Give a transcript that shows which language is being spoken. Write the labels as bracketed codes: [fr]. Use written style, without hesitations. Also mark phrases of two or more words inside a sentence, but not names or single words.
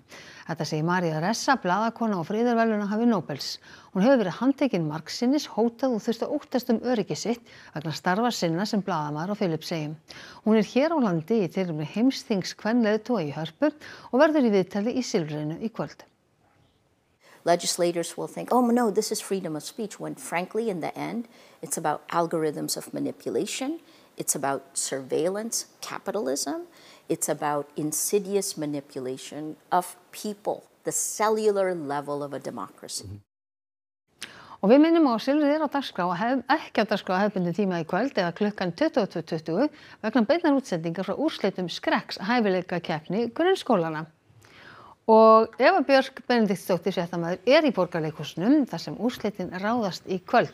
[is] Þetta segir María Ressa, blaðakona og friðarverðlaunahafi Nóbels. Hún hefur verið handtekin margsinnis, hótað og þurfti að óttast öryggi sitt vegna starfa sinna sem blaðamaður á Filippseyjum. Hún er hér á landi í tilefni heimsþings kvenleiðtoga í Hörpu og verður í viðtali í Silfrinu í kvöld. [en] Legislators will think, oh no, this is freedom of speech, when frankly, in the end, it's about algorithms of manipulation, it's about surveillance capitalism, it's about insidious manipulation of people, the cellular level of a democracy. [is] Og við minnum á að Silfrið á dagskrá ekki á dagskrá hefðbundin tíma í kvöld eða klukkan 22:20 vegna beinnar útsendingar frá úrslitum skrekks hæfileikakeppni grunnskólana. Og Eva Björk Benediktsdóttir fréttamaður í Borgarleikhúsinu þar sem úrslitin ráðast í kvöld.